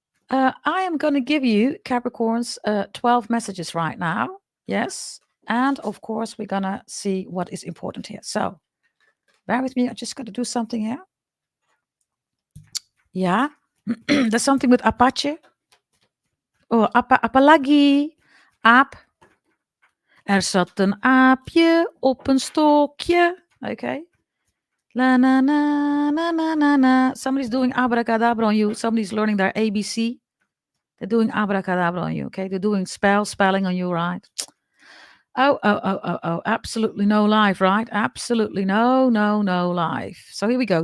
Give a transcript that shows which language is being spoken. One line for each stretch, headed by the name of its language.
English: I am going to give you, Capricorns, 12 messages right now. Yes. And of course, we're going to see what is important here. So bear with me. I just got to do something here. Yeah. There's something with Apache.
Indonesian: Oh, apa lagi? Aap.
Dutch: Er zat een aapje op een stokje. Okay. La na na na na na na.
English: Somebody's doing abracadabra on you. Somebody's learning their ABC. They're doing abracadabra on you. Okay. They're doing spelling on you, right? Oh. Absolutely no life, right? Absolutely no life. So here we go.